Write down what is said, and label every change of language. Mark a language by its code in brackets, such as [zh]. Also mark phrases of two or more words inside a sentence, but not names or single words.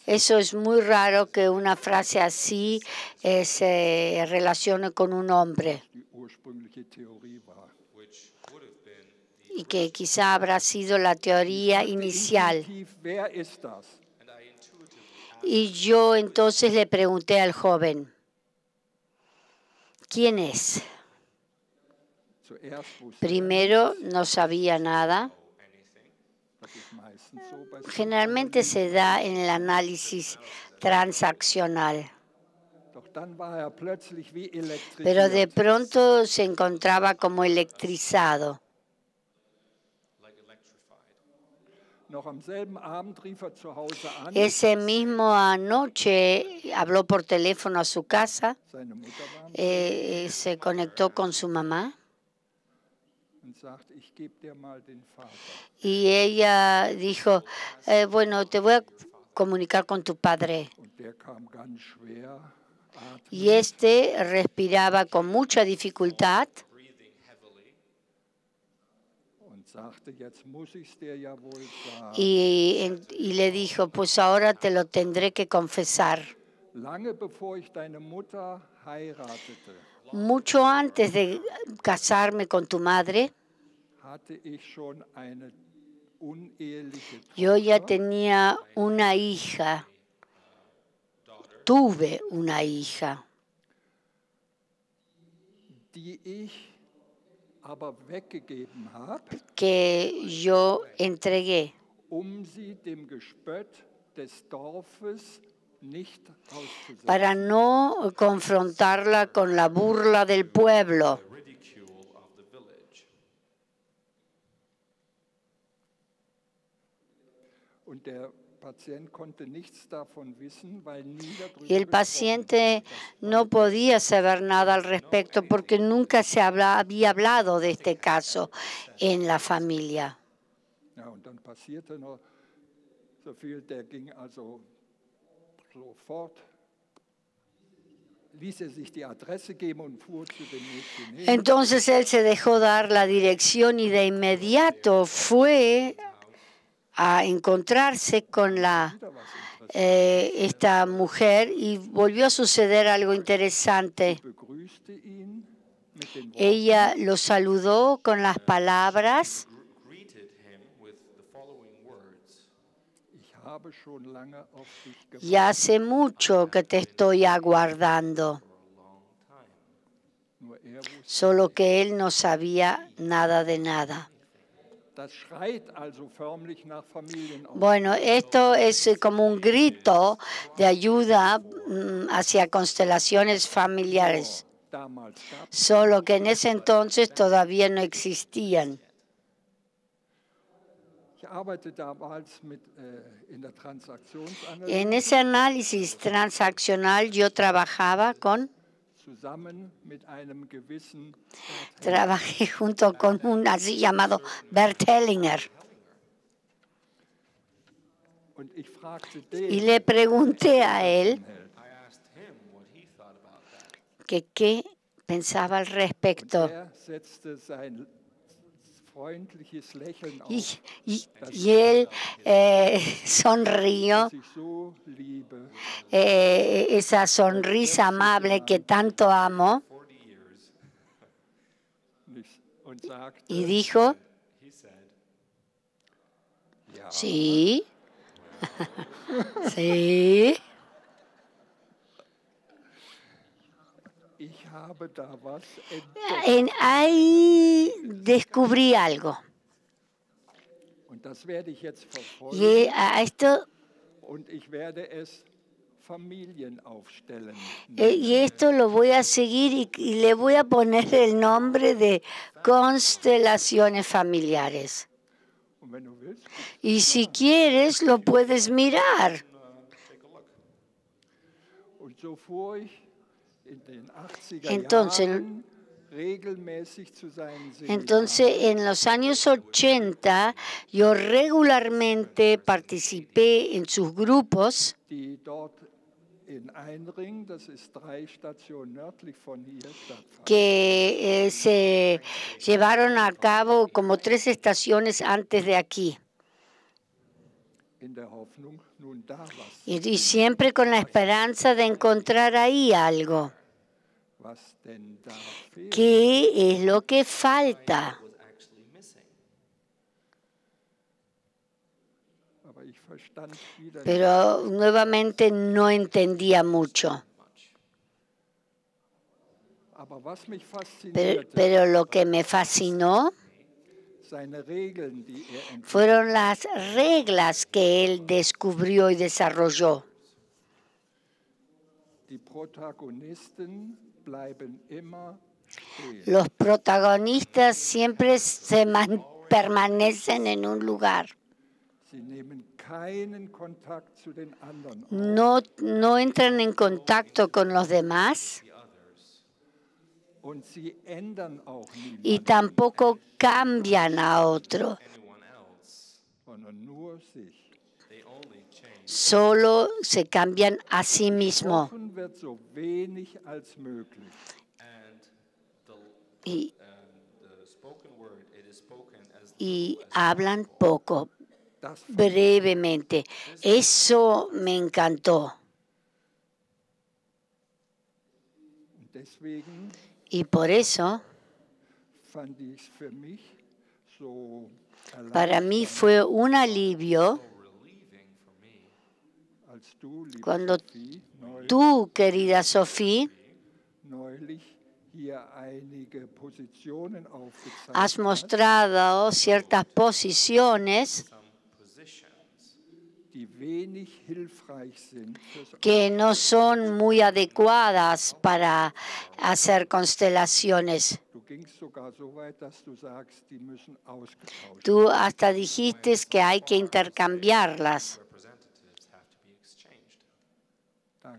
[es] Eso es muy raro que una frase así se relacione con un hombre, [de] Die ursprüngliche Theorie war. [es] y que quizá habrá sido la teoría inicial. [de] Intuitiv, wer ist das? [es] Y yo entonces le pregunté al joven: ¿quién es? [de] Zuerst wusste [es] Primero no sabía nada. [de] das ist meistens so bei [es] Generalmente se da en el análisis transaccional, [de] Doch dann war er plötzlich wie [es] pero de [de] elektrisiert. [es] pronto se encontraba como electrizado. [de] Noch am selben Abend rief er zu Hause an. [es] Ese mismo anoche habló por teléfono a su casa, [de] Seine Mutter war am [es] se conectó con su mamá [de] und sagt, ich gebe dir mal den Vater. [es] y ella dijo: bueno, te voy a comunicar con tu padre. [de] Und der kam ganz schwer [es] Y [de] atmend [es] respiraba con mucha dificultad [de] und sagte, jetzt muss ich's dir ja wohl sagen. [es] y le dijo: pues ahora te lo tendré que confesar. [de] Lange bevor ich deine Mutter heiratete, [es] Mucho antes de casarme con tu madre, [de] hatte ich schon eine uneheliche [es] yo ya [de] Tochter, [es] tenía una hija, tuve una hija, [de] die ich aber weggegeben habe, [es] que yo entregué [de] sie dem Gespött des Dorfes nicht auszusetzen. [es] para no confrontarla con la burla del pueblo. [en] ridicule of the village. [de] Und der Patient konnte nichts davon wissen, weil nie darüber [es] Y el [de] gesprochen [es] paciente no podía saber nada al respecto porque nunca había hablado de este caso en la familia. [de] wurde. Ja, und dann passierte noch so viel, der ging also sofort, ließ er sich die Adresse geben und fuhr zu dem Mädchen hin. [es] Entonces él se dejó dar la dirección y de inmediato fue a encontrarse con [de] Wieder was Interessantes. [es] esta mujer y volvió a suceder algo interesante. [de] Begrüßte ihn mit den Worten, [es] Ella lo saludó con las palabras: [en] Greeted him with the following words. [de] ich habe schon lange auf dich gewartet. [es] ya hace mucho que te estoy aguardando. [en] For a long time. [de] Nur er wusste. [es] solo que él no sabía nada de nada. [de] Das schreit also förmlich nach Familienaufbau. [es] Bueno, esto es como un grito de ayuda hacia constelaciones familiares, [de] Damals gab es. [es] solo que en ese entonces todavía no existían. [de] Ich arbeite damals in der Transaktionsanalyse [es] En ese análisis transaccional yo trabajaba [de] zusammen mit einem gewissen [es] trabajé junto con un así llamado Bert Hellinger [de] und ich fragte [es] y [de] den, [es] le pregunté a él [en] I asked him what he thought about that. [es] que qué pensaba al respecto. [de] er setzte sein freundliches Lächeln auf, [es] Y él sonrió, [de] das ich so liebe. [es] esa sonrisa amable que tanto amo, [en] 40 years, [de] Und sagte, [es] y dijo, [en] he said, [de] ja, [es] sí, sí, [de] ich habe da was entdeckt. [es] ahí descubrí algo. [de] Und das werde ich jetzt verfolgen [es] Y a esto, [de] und ich werde es Familienaufstellen [es] y esto lo voy a seguir y le voy a poner el nombre de constelaciones familiares. [de] Und wenn du willst, [es] Y si quieres, lo puedes mirar. [de] und so fuhr ich in den 80er [es] Entonces, [de] Jahren regelmäßig zu seinen [es] Entonces, en los años 80, yo regularmente participé en sus grupos [de] die dort in Einring, das ist 3 Stationen nördlich von hier, stattfanden. [es] que se llevaron a cabo como 3 estaciones antes de aquí. [de] In der Hoffnung, nun da was, Y siempre con la esperanza de encontrar ahí algo. was denn da fehlt. [es] ¿Qué es lo que falta? [en] was actually missing. [de] Aber ich verstand wieder nicht. [es] Pero nuevamente no entendía mucho. [de] Aber was mich [es] Pero, [de] faszinierte, [es] pero lo que me fascinó [de] seine Regeln, die er entwickelte. [es] fueron las reglas que él descubrió y desarrolló. [de] Die Protagonisten bleiben immer stehen. [es] Los protagonistas siempre permanecen en un lugar. [de] Sie nehmen keinen Kontakt zu den anderen auf. [es] No entran en contacto con los demás [de] Und sie ändern auch [es] y [de] niemanden, [es] tampoco cambian a otro. [en] Anyone else, [de] sondern nur sich. [en] they only change. [es] Solo se cambian a sí mismo [de] Gesprochen wird so wenig als möglich. [en] And [es] y, [en] the spoken word, it is spoken as [es] y hablan poco, [de] Das [es] brevemente. Eso me encantó. [de] und deswegen [es] Y por eso, [de] fand ich es für mich so [es] para mí [de] erleichternd, [es] fue un alivio [en] relieving for me [de] als du, liebe cuando Sophie, [es] tú, querida Sofía, [de] neulich hier einige Positionen aufgezeigt [es] has [de] hast, [es] mostrado ciertas posiciones [en] some positions [de] die wenig hilfreich sind fürs [es] que no son muy adecuadas para hacer constelaciones. [de] Du gingst sogar so weit, dass du sagst, die müssen ausgetauscht [es] Tú hasta dijiste que hay que intercambiarlas. [en] representatives have to be exchanged. [de] werden.